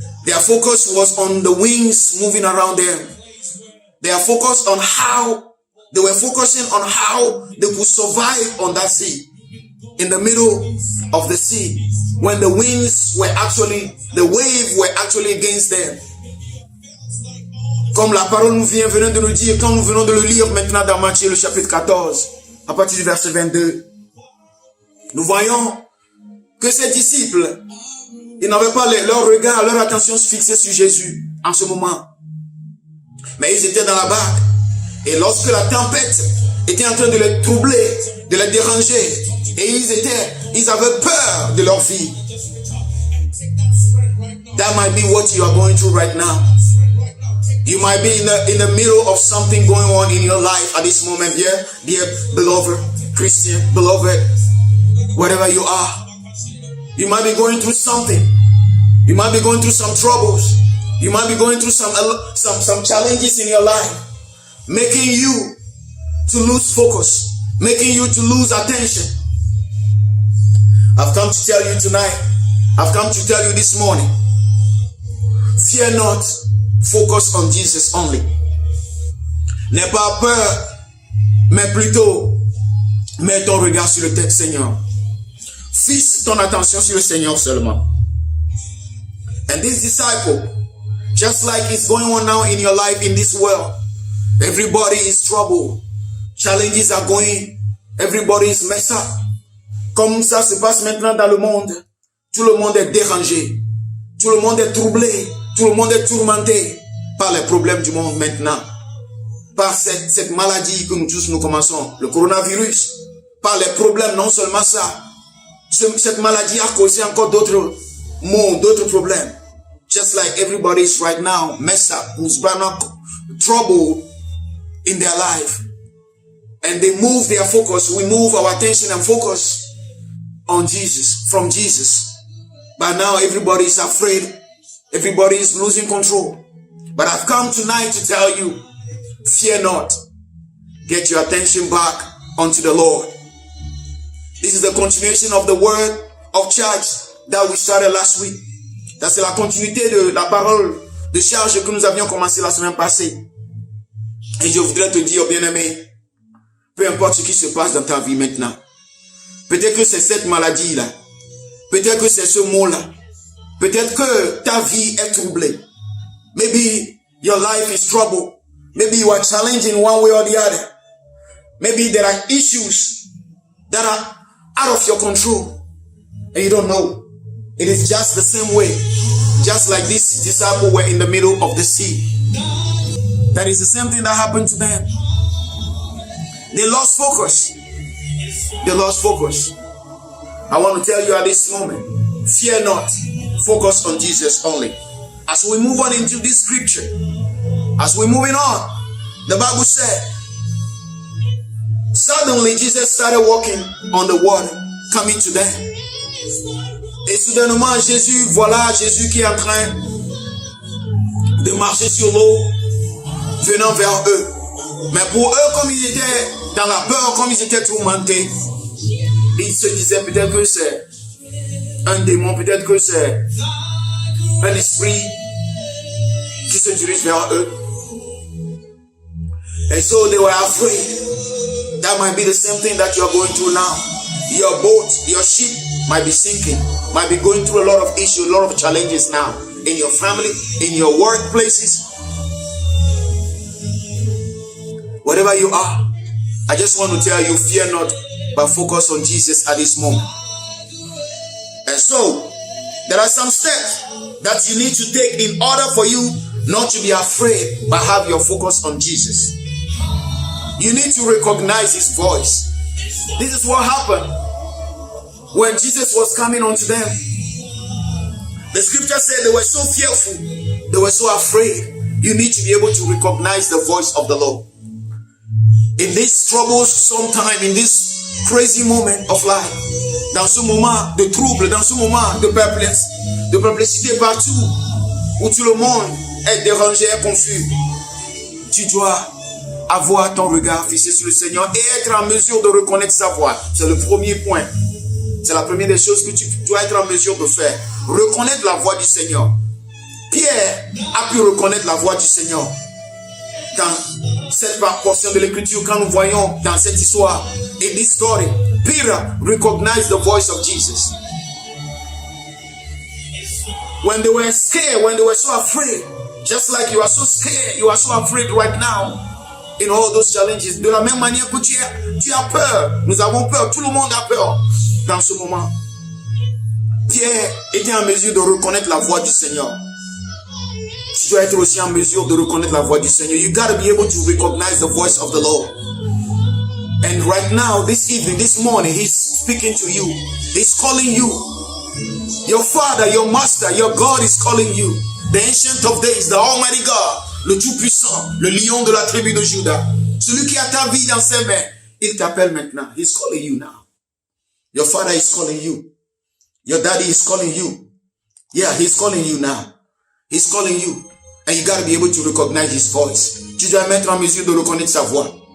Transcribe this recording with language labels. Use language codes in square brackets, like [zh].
[en] Their focus was on the winds moving around them. They are focused on how, they were focusing on how they could survive on that sea. In the middle of the sea, when the winds were actually, the wave were actually against them. [fr] Comme la parole nous venons de nous dire, quand nous venons de le lire maintenant dans Matthieu le chapitre 14, à partir du verset 22, nous voyons que ces disciples, ils n'avaient pas leur regard, leur attention fixée sur Jésus en ce moment. Mais ils étaient dans la barque. Et lorsque la tempête était en train de les troubler, de les déranger, et ils avaient peur de leur vie. [en] That might be what you are going through right now. You might be in the middle of something going on in your life at this moment, dear beloved Christian, beloved, whatever you are. You might be going through something. You might be going through some troubles. You might be going through some challenges in your life, making you to lose focus, making you to lose attention. I've come to tell you tonight, I've come to tell you this morning, fear not, focus on Jesus only. [fr] N'aie pas peur, mais plutôt, mets ton regard sur le Seigneur. Fixe ton attention sur le Seigneur seulement. [en] And this disciple, just like it's going on now in your life in this world, everybody is troubled. Challenges are going. Everybody is messed up. [fr] Comme ça se passe maintenant dans le monde. Tout le monde est dérangé. Tout le monde est troublé. Tout le monde est tourmenté par les problèmes du monde maintenant. Par cette maladie que nous tous nous commençons, le coronavirus. Par les problèmes, non seulement ça. Cette maladie a causé encore d'autres maux, d'autres problèmes. [en] Just like everybody is right now messed up, who's brought up trouble in their life. And they move their focus. We move our attention and focus on Jesus, from Jesus. But now everybody is afraid. Everybody is losing control. But I've come tonight to tell you, fear not. Get your attention back onto the Lord. This is the continuation of the word of charge that we started last week. [fr] Ça, c'est la continuité de la parole de charge que nous avions commencé la semaine passée. Et je voudrais te dire, bien-aimé, peu importe ce qui se passe dans ta vie maintenant. Peut-être que c'est cette maladie-là. Peut-être que c'est ce mot-là. Peut-être que ta vie est troublée. [en] Maybe your life is troubled. Maybe you are challenged in one way or the other. Maybe there are issues that are out of your control. And you don't know. It is just the same way. Just like this disciple were in the middle of the sea. That is the same thing that happened to them. They lost focus. They lost focus. I want to tell you at this moment, fear not. Focus on Jesus only. As we move on into this scripture, as we're moving on, the Bible said, suddenly Jesus started walking on the water, coming to them. [fr] Et soudainement, Jésus qui est en train de marcher sur l'eau, venant vers eux. Mais pour eux, comme ils étaient dans la peur, comme ils étaient tourmentés, ils se disaient peut-être que c'est un démon, peut-être que c'est un esprit qui se dirige vers eux. [en] And so they were afraid. That might be the same thing that you are going through now. Your boat, your ship might be sinking, might be going through a lot of issues, a lot of challenges now in your family, in your workplaces. Whatever you are, I just want to tell you, fear not, but focus on Jesus at this moment. And so, there are some steps that you need to take in order for you not to be afraid, but have your focus on Jesus. You need to recognize His voice. This is what happened when Jesus was coming unto them. The scripture said they were so fearful, they were so afraid. You need to be able to recognize the voice of the Lord. In this troubles sometime, in this crazy moment of life, [fr] dans ce moment de trouble, dans ce moment de perplexité partout, où tout le monde est dérangé et confus, tu dois avoir ton regard fixé sur le Seigneur et être en mesure de reconnaître sa voix. C'est le premier point. C'est la première des choses que tu dois être en mesure de faire. Reconnaître la voix du Seigneur. Pierre a pu reconnaître la voix du Seigneur. Dans cette portion de l'écriture, quand nous voyons dans cette histoire, [en] in this story, Peter recognized the voice of Jesus. When they were scared, when they were so afraid, just like you are so scared, you are so afraid right now, in all those challenges, [fr] de la même manière que tu as peur, nous avons peur, tout le monde a peur dans ce moment. Pierre était en mesure de reconnaître la voix du Seigneur. Tu dois être aussi en mesure de reconnaître la voix du Seigneur. [en] You got to be able to recognize the voice of the Lord. And right now, this evening, this morning, He's speaking to you. He's calling you. Your Father, your Master, your God is calling you. The Ancient of Days, the Almighty God, [fr] le Tout-Puissant, le lion de la tribu de Juda, celui qui a ta vie dans ses mains, il t'appelle maintenant. [en] He's calling you now. Your Father is calling you. Your Daddy is calling you. Yeah, He's calling you now. He's calling you. And you got to be able to recognize His voice. [fr] Tu dois mettre en mesure de reconnaître sa voix.